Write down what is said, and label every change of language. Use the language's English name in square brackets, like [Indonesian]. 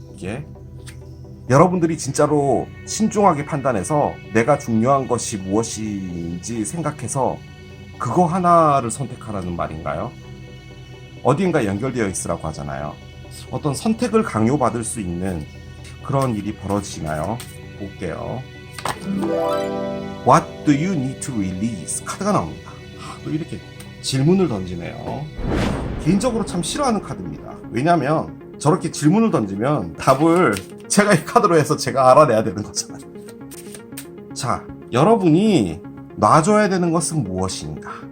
[Korean] 이게 여러분들이 진짜로 신중하게 판단해서 내가 중요한 것이 무엇인지 생각해서 그거 하나를 선택하라는 말인가요? 어딘가 연결되어 있으라고 하잖아요. 어떤 선택을 강요받을 수 있는 그런 일이 벌어지나요? 볼게요. [English] What do you need to release? [Korean] 카드가 나옵니다. 또 이렇게 질문을 던지네요. 개인적으로 참 싫어하는 카드입니다. 왜냐면 저렇게 질문을 던지면 답을 제가 이 카드로 해서 제가 알아내야 되는 거잖아요. 자, 여러분이 놔줘야 되는 것은 무엇인가?